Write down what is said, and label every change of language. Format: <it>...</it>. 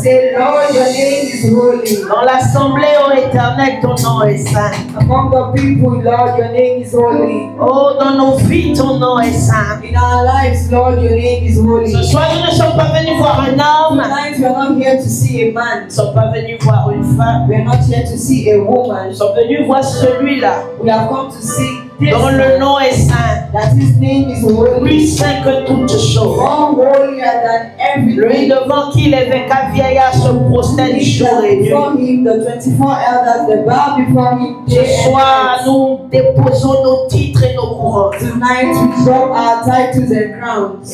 <en>Say, Lord, your name is holy.</en> <fr>Dans l'assemblée, ô Éternel, ton nom est saint.</fr> <en>Among the people, Lord, your name is holy.</en> <fr>Oh, dans nos vies, ton nom est saint.</fr> <en>In our lives, Lord, your name is holy.</en> <fr>Ce soir, nous ne sommes pas venus voir un homme.</fr> <en>Tonight, we are not here to see a man.</en> <fr>Nous ne sommes pas venus voir une femme.</fr> <en>We are not here to see a woman.</en> <fr>Nous sommes venus voir celui-là.</fr> <en>We have come to see</en> <fr>dont le nom est saint.</fr> <en>That his name is holy.</en> <fr>Plus saint que toutes choses.</fr> <en>More holier than everything.</en> <fr>Lui devant qui les 24 vieillards se prosternent jour et nuit.</fr> <en>Before him, the 24 elders, they bow before him.</en> <fr>Ce soir, nous déposons nos titres et nos couronnes.</fr> <en>Tonight, we drop our titles and crowns.</en>